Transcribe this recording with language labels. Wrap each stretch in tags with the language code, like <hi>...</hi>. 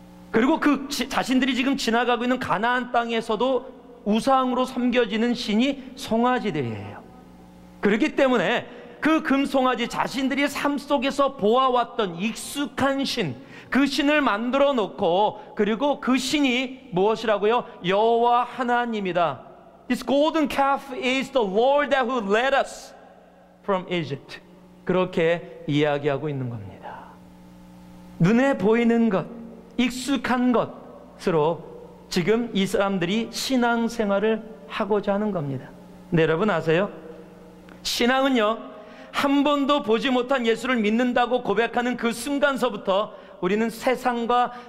<ko>그리고 그 자신들이 지금 지나가고 있는 가나안 땅에서도 우상으로 섬겨지는 신이 송아지들이에요. 그렇기 때문에 그 금송아지, 자신들이 삶 속에서 보아왔던 익숙한 신, 그 신을 만들어 놓고, 그리고 그 신이 무엇이라고요? 여호와 하나님이다.</ko> <en>This golden calf is the Lord that who led us from Egypt.</en> <ko>그렇게 이야기하고 있는 겁니다. 눈에 보이는 것, 익숙한 것으로 지금 이 사람들이 신앙생활을 하고자 하는 겁니다. 근데 여러분 아세요? 신앙은요, 한 번도 보지 못한 예수를 믿는다고 고백하는 그 순간서부터 우리는 세상과</ko>